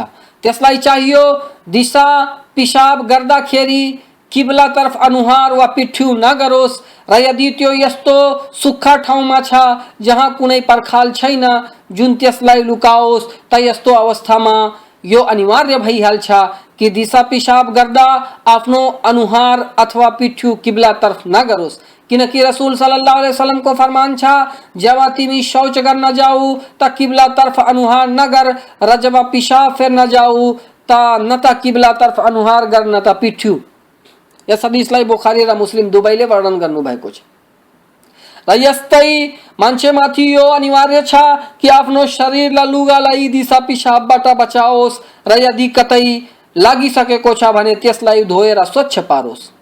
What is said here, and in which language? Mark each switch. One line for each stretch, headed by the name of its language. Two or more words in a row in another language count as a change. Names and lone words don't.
Nepali: त्यसलाई चाहियो दिशा पिसाब गर्दाखेरि किब्लातर्फ अनुहार वा पिठ्यू नगरोस् र यदि त्यो यस्तो सुक्खा ठाउँमा छ जहाँ कुनै पर्खाल छैन जुन त्यसलाई लुकाओस् त यस्तो अवस्थामा यो अनिवार्य भइहाल्छ कि दिशा पिसाब गर्दा आफ्नो अनुहार अथवा पिठ्यू किब्लातर्फ नगरोस्, किनकि रसूल
Arabic: صلى الله عليه وسلم
Nepali: को फरमान छ जब तिमी शौच गर्न जाऊ त किब्लातर्फ अनुहार नगर र जब पिसाब फेर्न जाऊ त न त किब्लातर्फ अनुहार गर न त पिठ्यू। यस हदिसलाई बुखारी र मुस्लिम दुवैले वर्णन गर्नु भएको छ। र यस्तै मान्छेमाथि यो अनिवार्य छ कि आफ्नो शरीरलाई लुगालाई दिशा पिसाबबाट बचाओस् र यदि कतै लागिसकेको छ भने त्यसलाई धोएर स्वच्छ पारोस्।